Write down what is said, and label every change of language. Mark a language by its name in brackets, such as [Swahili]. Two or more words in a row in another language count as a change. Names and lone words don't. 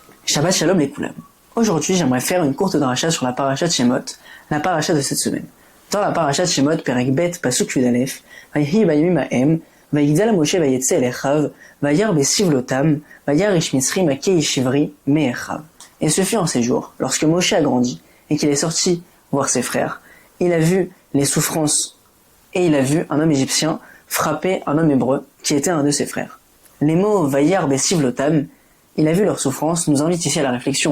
[Hebrew] שבת שלום [French] les Koulam. Aujourd'hui, j'aimerais faire une courte dracha sur la paracha de Shemot, la paracha de cette semaine. Dans la paracha de Shemot, [Hebrew] פרק ב, פסוק י א, ויהי בימים ההם, ויגדל משה ויצא אל אחיו, וירא בסבלתם, וירא איש מצרי מכה איש עברי מאחיו. [French] Et ce fut en ces jours, lorsque Moshe a grandi et qu'il est sorti voir ses frères, il a vu les souffrances et il a vu un homme égyptien frapper un homme hébreu qui était un de ses frères. Les mots [Hebrew] וירא בסבלתם, [French] il a vu leurs souffrances, nous invitent ici à la réflexion.